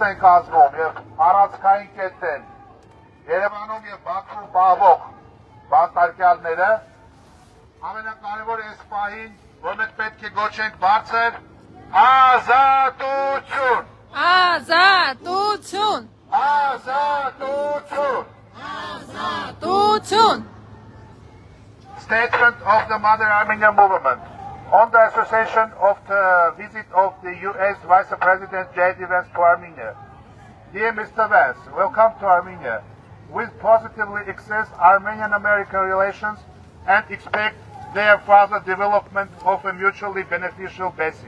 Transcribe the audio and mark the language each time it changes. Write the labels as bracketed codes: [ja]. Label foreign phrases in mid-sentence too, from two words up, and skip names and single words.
[hy] են կազմում եւ առանցքային կետն Երևանում եւ Բաքվում պահվող բանտարկյալները, ամենակարևորը այս պահին, որ մենք պետք է գոչենք բարձր ազատություն, Ազատություն, ազատություն, ազատություն։ [en] Statement of the Mother Armenia Movement on the association of the visit of the U.S. Vice President J.D. Vance to Armenia. Dear Mr. Vance, welcome to Armenia. We positively assess Armenian-American relations and expect their further development of a mutually beneficial basis.